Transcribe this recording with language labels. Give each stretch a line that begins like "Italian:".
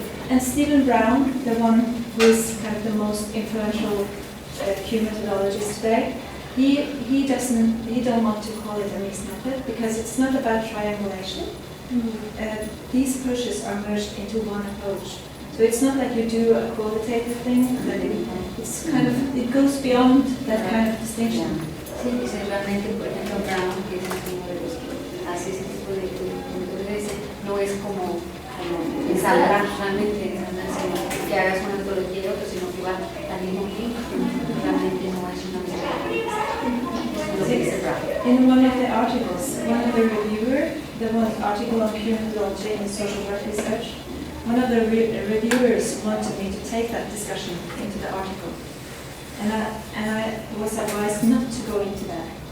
English: and Stephen Brown, the one who is kind of the most influential Q methodologist today, he don't want to call it a mixed method, because it's not about triangulation. These approaches are merged into one approach. So it's not like you do a qualitative thing, and then it's kind of, it goes beyond that kind of distinction.
Spanish: Sí, dice realmente, por ejemplo, Brown, que es uno de los que hace ese tipo de metodología, no es como ensamblar realmente, que hagas una metodología y otra, sino que va al mismo tiempo. Realmente no es una metodología.
English: In one of the articles, one of the article on Q methodology in social work research, one of the reviewers wanted me to take that discussion into the article, and I was advised not to go into that.